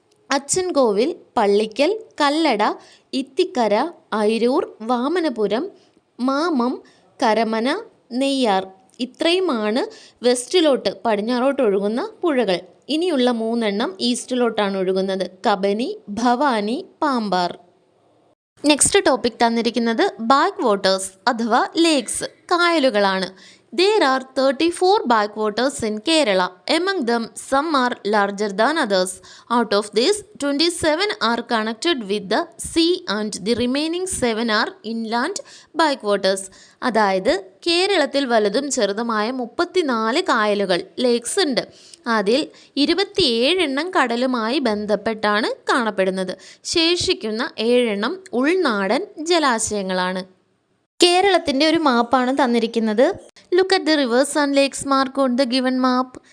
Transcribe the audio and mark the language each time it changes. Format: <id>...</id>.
<ml>അച്ചൻകോവിൽ, പള്ളിക്കൽ, കല്ലട, ഇത്തിക്കര, അയിരൂർ, വാമനപുരം, മാമം, കരമന, നെയ്യാർ. ഇത്രയുമാണ് വെസ്റ്റിലോട്ട്, പടിഞ്ഞാറോട്ട് ഒഴുകുന്ന പുഴകൾ. ഇനിയുള്ള 3 എണ്ണം ഈസ്റ്റിലോട്ടാണ് ഒഴുകുന്നത്. കബനി, ഭവാനി, പാമ്പാർ. നെക്സ്റ്റ് ടോപ്പിക് തന്നിരിക്കുന്നത് ബാക്ക് വാട്ടേഴ്സ് അഥവാ lakes, കായലുകളാണ്.</ml> <en>There are 34 backwaters in Kerala. Among them, some are larger than others. Out of these, 27 are connected with the sea and the remaining 7 are inland backwaters.</en> <ml>അതായത് കേരളത്തിൽ വലുതും ചെറുതുമായ 34 കായലുകൾ, lakes ഉണ്ട്. അതിൽ 27 എണ്ണം കടലുമായി ബന്ധപ്പെട്ടാണ് കാണപ്പെടുന്നത്. ശേഷിക്കുന്ന 7 എണ്ണം ഉൾനാടൻ ജലാശയങ്ങളാണ്. കേരളത്തിൻ്റെ ഒരു മാപ്പാണ് തന്നിരിക്കുന്നത്.</ml> <en>Look at the rivers and lakes mark on the given map.</en>